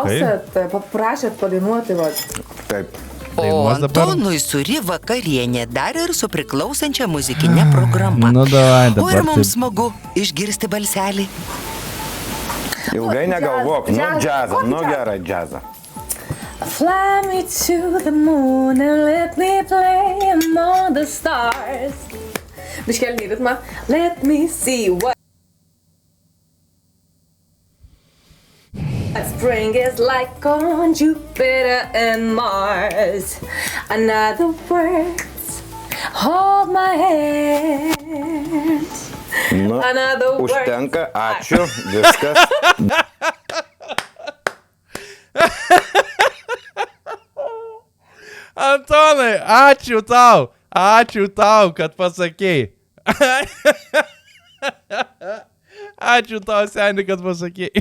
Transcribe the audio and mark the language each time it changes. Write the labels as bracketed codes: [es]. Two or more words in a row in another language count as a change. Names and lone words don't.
[lt] klausėt, paprašėt padainuoti, va. taip. O Dainuos dabar? Antonui suri vakarienė dar ir su priklausančia muzikinė programa. Nu, davai, O ir dabar mums taip. smagu išgirsti balselį. Ilgai negalvok, nu Jazz. džiazą, nu gerą džiazą. [en] Fly me to the moon and let me play among the stars. [lt] Biškelį ritmą. [en] Let me see what spring is like on Jupiter and Mars. Another words, hold my hand. [lt] Nu, [en] Another words. [lt] užtenka, ačiū, viskas. Antonai, ačiū tau, kad pasakėjai. Ačiū tau, seniai, kad pasakėjai.